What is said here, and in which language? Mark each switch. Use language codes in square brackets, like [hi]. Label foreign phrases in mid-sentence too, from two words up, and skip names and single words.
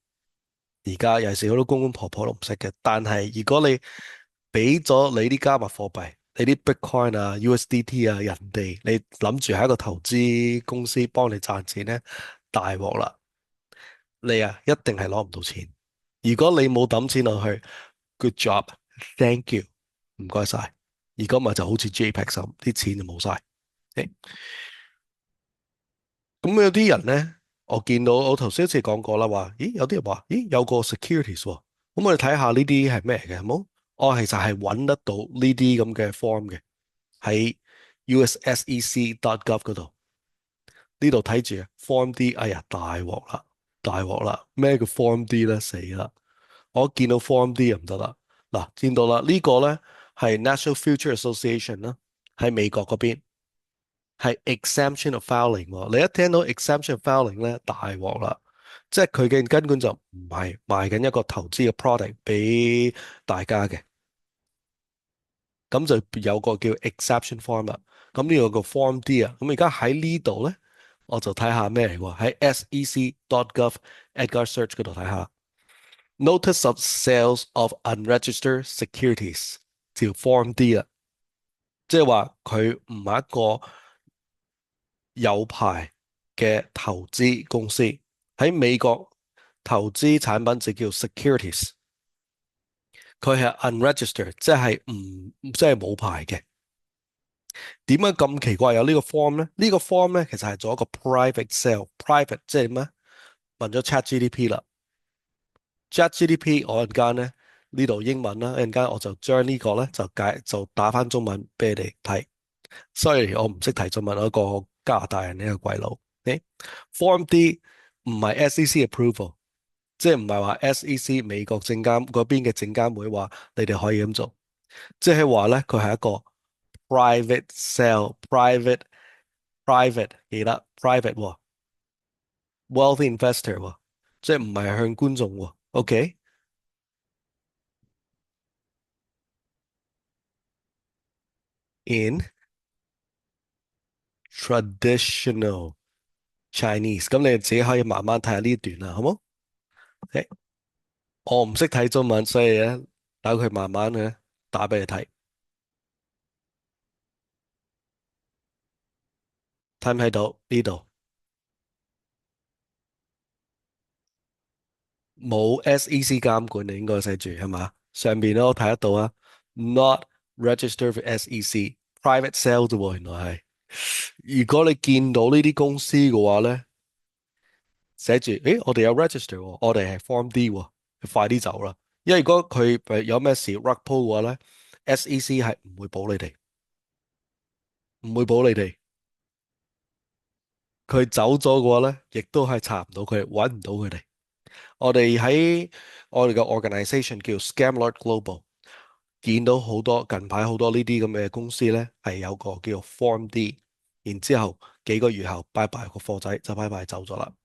[yue] 而家尤其是好多公公婆婆都唔識嘅，但係如果你俾咗你啲加密貨幣，你啲 Bitcoin 啊、USDT 啊，人哋你諗住係一個投資公司幫你賺錢咧，大鑊啦！你啊一定係攞唔到錢。如果你冇抌錢落去 ， [en] good job，thank you， [yue] 唔該晒。如果唔係就好似 JPEX 咁，啲錢就冇晒。誒咁有啲人咧，我見到我頭先好似講過啦，話咦有啲人話咦有個 securities 喎，咁我哋睇下呢啲係咩嘅，好冇？我其實係揾得到呢啲咁嘅 form 嘅，喺 USSEC.gov 嗰度，呢度睇住啊 Form D，哎呀大鑊啦，大鑊啦！咩叫 Form D 咧？死啦！我一見到 Form D 就唔得啦。嗱，見到啦，呢個咧係 National Future Association 啦，喺美國嗰邊係 [en] exemption of filing [yue] 喎。你一聽到 [en] exemption of filing [yue] 咧，大鑊啦，即係佢嘅根本就唔係賣緊一個投資嘅 product 俾大家嘅，咁就有個叫 [en] exception form [yue] 啦。咁呢個個 Form D 啊，咁而家喺呢度咧，我就睇下咩嚟喎，喺 SEC.gov Edgar Search 嗰度睇下。Notice of Sales of Unregistered Securities 條 Form D 啊，即係話佢唔係一個有牌嘅投資公司。喺美國投資產品就叫 securities，佢係 unregistered，即係冇牌嘅。點解咁奇怪有呢個 form 呢？呢個 form 咧其實係做一個 [en] private sale， [yue] private 即係咩？問咗 ChatGPT 啦。ChatGPT 我陣間咧呢度英文啦，一陣間我就將呢個咧就打翻中文俾你哋睇。Sorry，我唔識睇中文，我一個加拿大人呢個鬼佬。Form D 唔係 SEC approval，即係唔係話 SEC 美國證監嗰邊嘅證監會話你哋可以咁做，即係話咧佢係一個 [en] private sale， [yue] private 記得 private 喎， [en] wealthy investor [yue] 喎，即係唔係向觀眾喎。 [en] OK，in traditional Chinese， [yue] 咁你自己可以慢慢睇下呢一段啦，好冇？OK，我唔識睇中文，所以咧等佢慢慢嘅打俾你睇。睇唔睇到呢度？冇 SEC 監管，你應該寫住係嘛？上邊都睇得到啊， [en] not registered for SEC。 private sale [yue] 啫喎，原來係。如果你見到呢啲公司嘅話咧，寫住，誒，我哋有 register 喎，我哋係 Form D 喎，你快啲走啦。因為如果佢有咩事 [en] rug pull [yue] 嘅話咧，SEC 係唔會保你哋，唔會保你哋。佢走咗嘅話咧，亦都係查唔到佢，揾唔到佢哋。我哋喺我哋嘅 organisation 叫 Scamlord Global，見到好多近排好多呢啲咁嘅公司咧，係有個叫做 Form D，然之後幾個月後拜拜個貨仔就拜拜走咗啦。